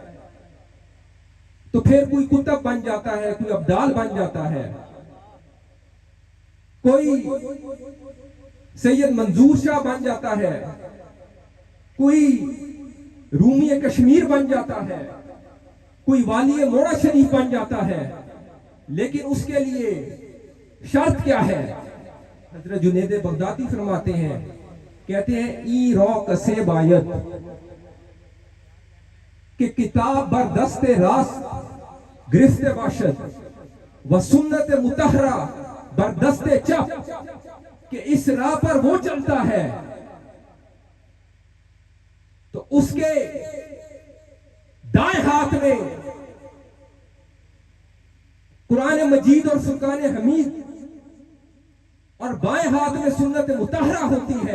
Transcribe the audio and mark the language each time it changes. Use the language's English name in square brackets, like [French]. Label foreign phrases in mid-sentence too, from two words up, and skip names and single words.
[Urdu] تو پھر کوئی کتب بن جاتا ہے، کوئی ابدال بن جاتا ہے، کوئی سید منظور شاہ بن جاتا ہے، کوئی رومی کشمیر بن جاتا ہے، کوئی والی موڑا شریف بن جاتا ہے. لیکن اس کے لیے شرط کیا ہے؟ حضرت جنید بغدادی فرماتے ہیں، کہتے ہیں [Persian] ای رو کسے باید کہ کتاب بر دست راست گرفت باشد و سنت مطہرہ بر دست چپ، [Urdu] کہ اس راہ پر وہ چلتا ہے تو اس کے دائیں ہاتھ میں قرآن مجید اور فرقان حمید اور بائیں ہاتھ میں سنت مطہرہ ہوتی ہے.